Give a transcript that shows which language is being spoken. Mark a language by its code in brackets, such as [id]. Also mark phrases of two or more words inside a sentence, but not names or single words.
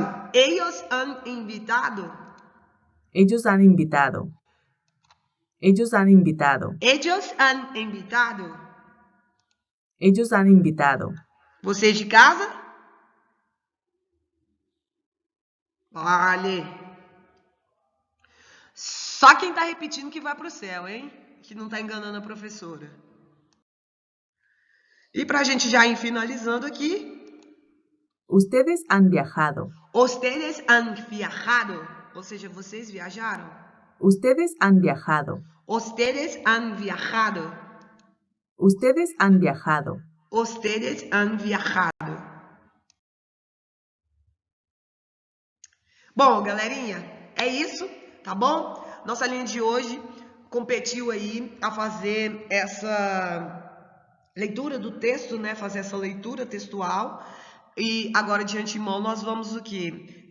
[es] Ellos han invitado. Ellos han invitado. Ellos han invitado. Ellos han invitado. Ellos han invitado. [pt] Vocês de casa? Vale. Só quem tá repetindo que vai pro céu, hein? Que não tá enganando a professora. E pra gente já ir finalizando aqui. [es] Ustedes han viajado. Ustedes han viajado. [pt] Ou seja, vocês viajaram. [es] Ustedes han viajado. Ustedes han viajado. Ustedes han viajado. Ustedes han viajado. [pt] Bom, galerinha, é isso, tá bom? Nossa linha de hoje competiu aí a fazer essa leitura do texto, né? Fazer essa leitura textual. E agora, de antemão, nós vamos o quê?